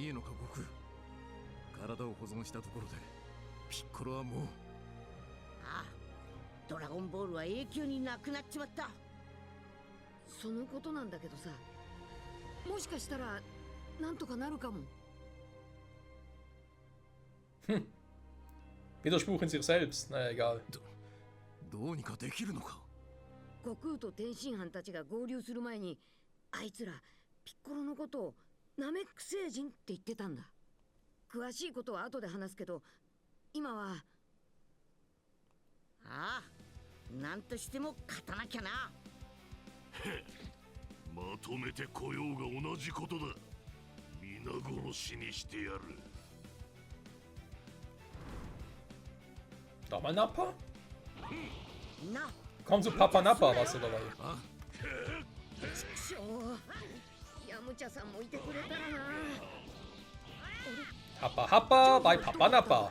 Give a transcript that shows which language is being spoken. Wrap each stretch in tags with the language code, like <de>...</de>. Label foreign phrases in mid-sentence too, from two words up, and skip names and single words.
<ja>いいのか悟空。体を保存したところでピッコロはもう。ああ、ドラゴンボールは永久になくなっちまった。そのことなんだけどさ、もしかしたらなんとかなるかも。</ja> <de>Widerspruch in sich selbst. Naja, egal.</de> <ja>どうにかできるのか。悟空と天津飯たちが合流する前に、あいつらピッコロのことをナメック星人って言ってたんだ。詳しいことは後で話すけど、今は。ああ、なんとしても勝たなきゃな。まとめてこようが同じことだ。皆殺しにしてやる。</ja> <de>Nochmal Nappa?</de> <ja>な。</ja> <de>Komm zu Papa Nappa, was du dabei?</de> <ja>しょう。ヤムチャさんもいてくれたらな。</ja> <de>Happa Happa bei Papa Nappa.</de>